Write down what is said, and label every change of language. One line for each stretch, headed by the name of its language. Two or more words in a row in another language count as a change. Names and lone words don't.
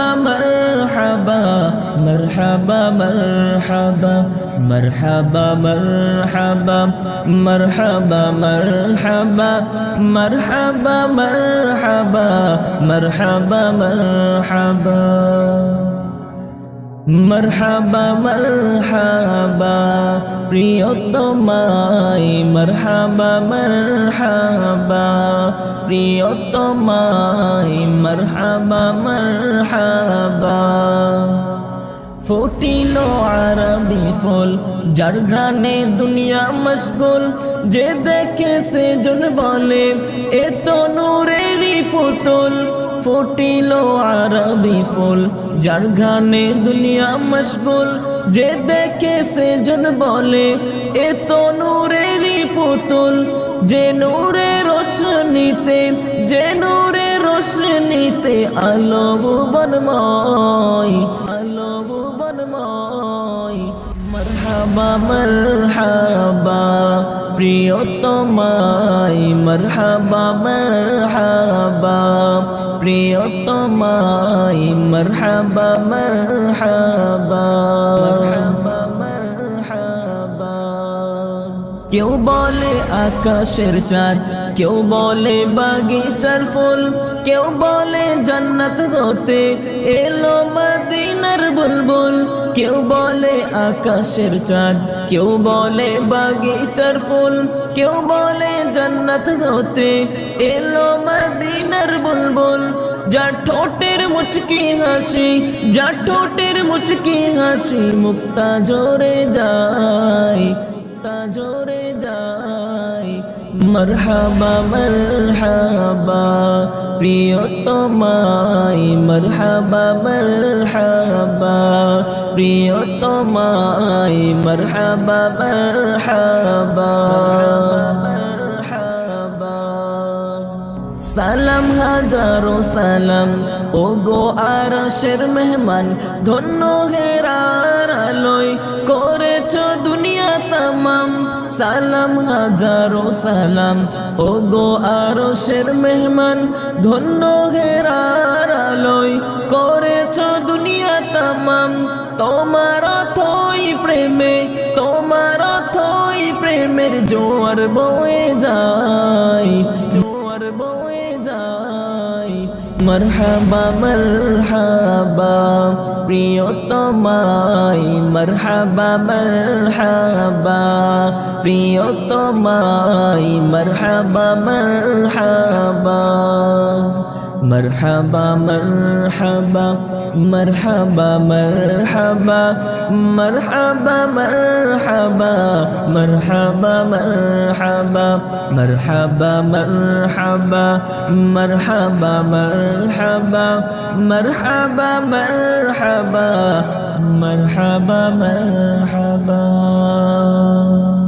Arabic: مرحبا مرحبا مرحبا مرحبا مرحبا مرحبا مرحبا مرحبا مرحبا مرحبا مرحبا مرحبا مرحبا প্রিয়তমাই مرحبا مرحبا
Bangla: প্রিয়তমাই
Arabic: مرحبا مرحبا
Bangla: ফুটিলো আরবি ফুল যার গানে দুনিয়া মশগুল যে দেখে সে জন বলে এ তো নূরেরই পুতুল ফুটিলো আরবি ফুল যার গানে দুনিয়া মশগুল যে দেখে সে জন বলে এ তো নূরেরই পুতুল যে নূরে রোশনীতে যে নূরে রোশনীতে আলো ভুবনময় আলো ভুবনময়
Arabic: مرحبا مرحبا
Bangla: প্রিয়তমাই
Arabic: مرحبا مرحبا
Bangla: প্রিয়তমাই
Arabic: مرحبا مرحبا مرحبا مرحبا
Bangla: কেউ বলে আকাশের চাঁদ কেউ বলে বাগিচার ফুল কেউ বলে জান্নাত হতে এলো মদিনার বুলবুল কেউ বলে আকাশের চাঁদ কেউ বলে বাগিচার ফুল কেউ বলে জান্নাত হতে এলো মদিনার বুলবুল যার ঠোঁটের মুচকি হাসি যার ঠোঁটের মুচকি হাসি মুক্তা ঝরে যায় জোরে যায়
Arabic: مرحبا مرحبا
Bangla: প্রিয়তমাই
Arabic: مرحبا مرحبا
Bangla: প্রিয়তমাই
Arabic: مرحبا مرحبا
Bangla: সালাম হাজারো সালাম ও গো আরশের মেহমান ধন্য হেরার আলোয় করেছো দুনিয়া তামাম সালাম হাজারো সালাম ও গো আরশের মেহমান ধন্য হেরার আলোয় করেছো দুনিয়া তামাম তোমার অথই প্রেমে তোমার অথই প্রেমের জোয়ার বয়ে যায় জোয়ার বয়ে যায়
Arabic: مرحبا مرحبا
Bangla: প্রিয়তমাই
Arabic: مرحبا مرحبا প্রিয়তমাই مرحبا مرحبا مرحبا مرحبا مرحبا مرحبا مرحبا مرحبا مرحبا مرحبا مرحبا مرحبا مرحبا مرحبا مرحبا مرحبا مرحبا مرحبا